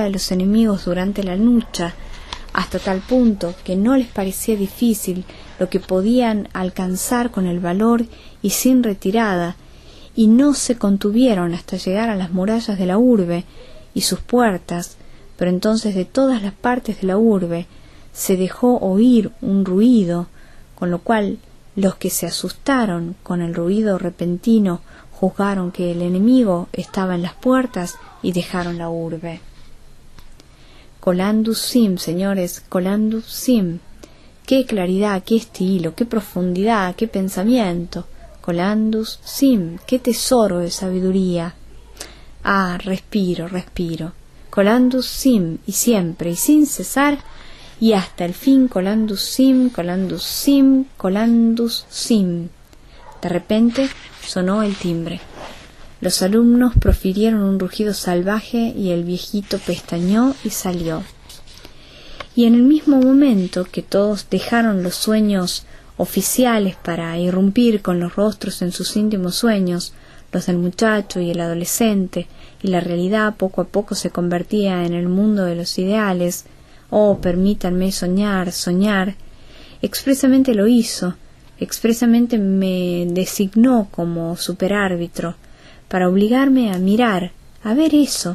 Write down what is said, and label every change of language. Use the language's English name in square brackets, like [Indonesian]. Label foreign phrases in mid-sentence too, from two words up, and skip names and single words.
[Spanish] de los enemigos durante la lucha, hasta tal punto que no les parecía difícil lo que podían alcanzar con el valor y sin retirada, y no se contuvieron hasta llegar a las murallas de la urbe y sus puertas, pero entonces de todas las partes de la urbe se dejó oír un ruido, con lo cual los que se asustaron con el ruido repentino juzgaron que el enemigo estaba en las puertas y dejaron la urbe. [Latin] Colandus sim, [Spanish] señores, [Latin] colandus sim. [Spanish] Qué claridad, qué estilo, qué profundidad, qué pensamiento. [Latin] Colandus sim, [Spanish] qué tesoro de sabiduría. Ah, respiro. [Latin] Colandus sim, [Spanish] y siempre, y sin cesar, y hasta el fin [Latin] colandus sim, colandus sim, colandus sim. [Spanish] De repente sonó el timbre. Los alumnos profirieron un rugido salvaje y el viejito pestañeó y salió. Y en el mismo momento que todos dejaron los sueños oficiales para irrumpir con los rostros en sus íntimos sueños, los del muchacho y el adolescente, y la realidad poco a poco se convertía en el mundo de los ideales, oh, permítanme soñar, expresamente lo hizo, expresamente me designó como superárbitro, para obligarme a mirar, a ver eso.